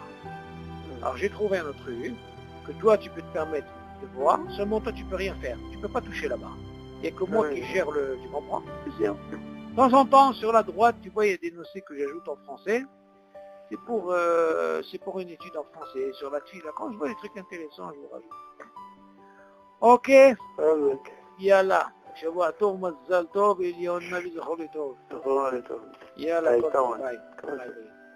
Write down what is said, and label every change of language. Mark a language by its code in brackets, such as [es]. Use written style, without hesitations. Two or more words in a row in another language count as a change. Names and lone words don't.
[fr] Alors, j'ai trouvé un autre truc, que toi, tu peux te permettre de voir, seulement toi, tu peux rien faire. Tu peux pas toucher là-bas. Il n'y a que moi qui gère le... Tu comprends? De temps en temps, sur la droite, tu vois, il y a des notions que j'ajoute en français. C'est pour une étude en français. Sur la fille, là, quand je vois des trucs intéressants, je vous rajoute. Ok, yalla. [he] שבוע טוב, מזל טוב, עליון נביא זכור לטוב. טוב. יאללה, היי, כל כמובן. טוב, ביי. ביי.